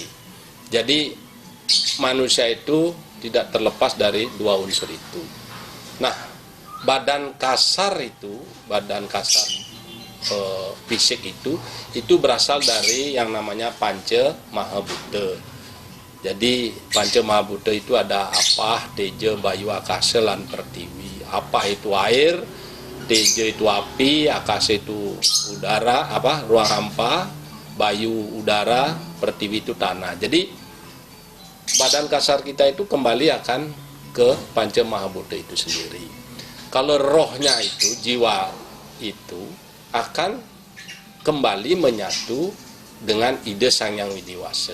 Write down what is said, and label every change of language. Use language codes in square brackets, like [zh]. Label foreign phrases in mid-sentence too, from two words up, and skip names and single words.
[id] Jadi manusia itu tidak terlepas dari dua unsur itu. Nah, badan kasar fisik itu berasal dari yang namanya panca mahabhuta. Jadi panca mahabhuta itu ada apa, teja, bayu, akasa, lan pertiwi. Apa itu air, teja itu api, akasa itu udara, ruang hampa, bayu udara, pertiwi itu tanah. Jadi badan kasar kita itu kembali akan ke panca mahabhuta itu sendiri. Kalau rohnya itu, jiwa itu akan kembali menyatu dengan ide Sang Hyang Widiwasa.